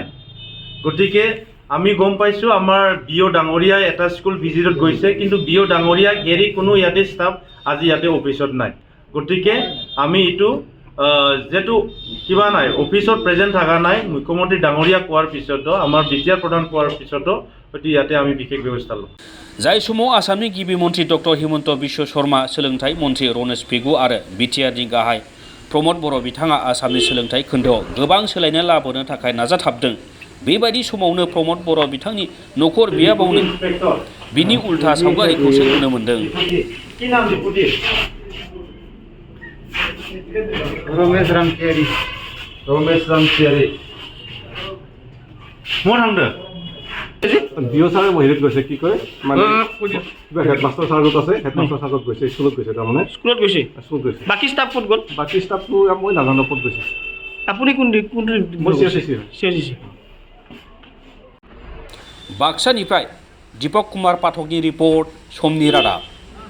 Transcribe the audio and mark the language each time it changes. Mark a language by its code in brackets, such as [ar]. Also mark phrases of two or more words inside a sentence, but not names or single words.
[as] গতিকে আমি গম পাইছো আমাৰ বিও ডাঙৰীয়া এটা স্কুল ভিজিটত গৈছে, কিন্তু বিও ডাঙৰীয়া এৰি কোনো ইয়াতে ষ্টাফ আজি ইয়াতে অফিসত নাই। গতিকে আমি এটু যেটো কিবা নাই অফিসত প্ৰেজেন্ট থাকা নাই, মুখ্যমন্ত্ৰী ডাঙৰীয়া কোৱাৰ পিছতো আমাৰ বিটিআৰ প্ৰধান কোৱাৰ পিছতো অতি ইয়াতে আমি বিশেষ ব্যৱস্থা লওঁ। [brx] जाय समाव आसामनि गिबि मन्त्री डक्टर हिमन्त बिश्व शर्मा, सोलोंथाइ मन्त्री रनेश पेगु आरो बिटिआरनि गाहाय प्रमोद बर' बिथाङा आसामनि सोलोंथाइ खोन्दोआव गोबां सोलायनाय लाबोनो थाखाय नाजाथाबदों। बेबायदि समावनो प्रमोद बर' बिथांनि नखर बियाबावनो बिनि उल्था सावगारिखौसो नुनो मोन्दों। [as] रमेश रामतियारी মই থাকোঁ বিঅ ছাৰে হেৰিত গৈছে, কি কয় মানে হেডমাষ্টাৰ চাৰ্জত আছে, হেডমাষ্টাৰ চাৰ্জত গৈছে, স্কুলত গৈছে, তাৰমানে স্কুলত গৈছে। বাকী ষ্টাফ ক'ত গ'ল? বাকী ষ্টাফটো মই নাজানো ক'ত গৈছে। আপুনি কোন মই CRCC। [brx] बाक्सानिफ्राय दीपक कुमार पाठकनि रिपर्ट, समनि रादाब।